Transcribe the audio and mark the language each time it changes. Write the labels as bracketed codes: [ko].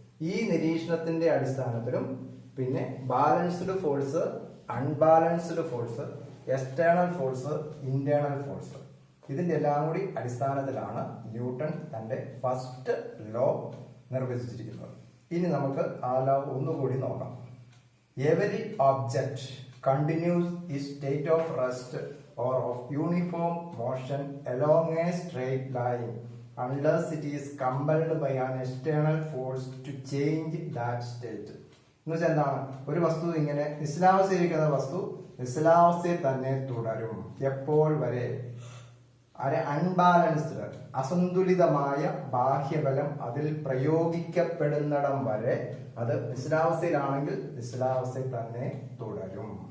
[ml] ഈ നിരീക്ഷണത്തിന്റെ അടിസ്ഥാനത്തിലും പിന്നെ balanced force, unbalanced force, external force, internal force, ഇതിന്റെ എല്ലാം കൂടി അടിസ്ഥാനത്തിലാണ് ന്യൂട്ടൺ തന്റെ ഫസ്റ്റ് ലോ നിർവചിച്ചിരിക്കുന്നത്. ഇനി നമുക്ക് ആ ലോ ഒന്നുകൂടി നോക്കാം. [en] Every object continues its state of rest or of uniform motion along a straight line unless it is compelled by an external force to change that state. [ml] എന്ന് വെച്ചാൽ എന്താണ്? ഒരു വസ്തു ഇങ്ങനെ നിശ്ചലാവസ്ഥയിരിക്കുന്ന വസ്തു നിശ്ചലാവസ്ഥയിൽ തന്നെ തുടരും. എപ്പോൾ വരെ? അൺബാലൻസ്ഡ് അസന്തുലിതമായ ബാഹ്യബലം അതിൽ പ്രയോഗിക്കപ്പെടുന്നിടം വരെ അത് നിശ്ചലാവസ്ഥയിലാണെങ്കിൽ നിശ്ചലാവസ്ഥയിൽ തന്നെ തുടരും.